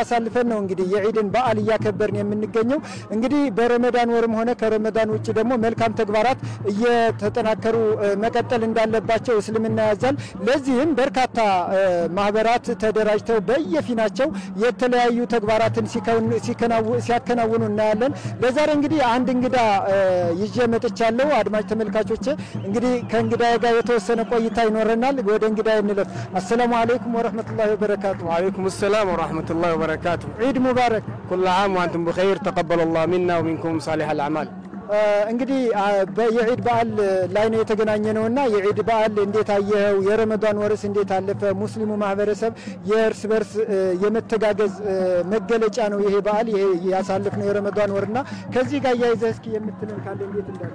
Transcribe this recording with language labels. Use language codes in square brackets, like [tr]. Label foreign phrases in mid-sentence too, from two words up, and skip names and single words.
[am] አሳልፈን ነው እንግዲህ የዒድን በዓል እያከበርን የምንገኘው። እንግዲህ በረመዳን ወርም ሆነ ከረመዳን ውጭ ደግሞ መልካም ተግባራት እየተጠናከሩ መቀጠል እንዳለባቸው እስልምና ያዛል። ለዚህም በርካታ ማህበራት ተደራጅተው በየፊናቸው የተለያዩ ተግባራትን ሲያከናውኑ እናያለን። ለዛሬ እንግዲህ አንድ እንግዳ ይዤ መጥቻለሁ። አድማጭ ተመልካቾቼ እንግዲህ ከእንግዳዬ ጋር የተወሰነ ቆይታ ይኖረናል። ወደ እንግዳዬ እንለፍ። [ar] السلام عليكم ورحمة الله وبركاته። وعليكم السلام ورحمة الله وبركاته። عيد مبارك። كل عام وأنتم بخير تقبل الله منا ومنكم صالح الأعمال። [am] እንግዲህ የዒድ በዓል ላይ ነው የተገናኘነውና የዒድ በዓል እንዴት አየኸው? የረመዳን ወርስ እንዴት አለፈ? ሙስሊሙ ማህበረሰብ የእርስ በርስ የመተጋገዝ መገለጫ ነው ይሄ በዓል ይሄ ያሳለፍነው የረመዳን ወርና ከዚህ ጋር ያይዘህ እስኪ የምትልን ካለ እንዴት እንዳለ?